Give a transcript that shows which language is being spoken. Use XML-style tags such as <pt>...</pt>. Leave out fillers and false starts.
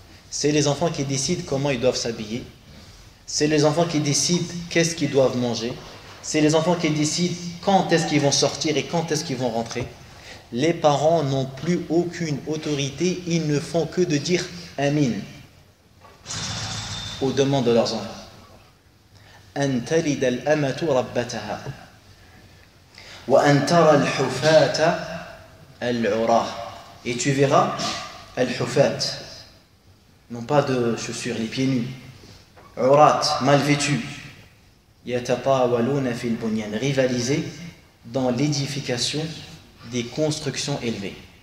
<fr>C'est les enfants qui décident comment ils doivent s'habiller, c'est les enfants qui décident qu'est-ce qu'ils doivent manger, c'est les enfants qui décident quand est-ce qu'ils vont sortir et quand est-ce qu'ils vont rentrer. Les parents n'ont plus aucune autorité, ils ne font que de dire Amin aux demandes de leurs enfants.</fr> <ar>أن تلد الأمة ربتها وأن ترى الحفاة العراة.</ar> <fr>Et tu verras al-hufat, non pas de chaussures, les pieds nus, urat, mal vêtus,</fr> <ar>yatatawaluna fil bunyan,</ar> <fr>rivaliser dans l'édification des constructions élevées.</fr>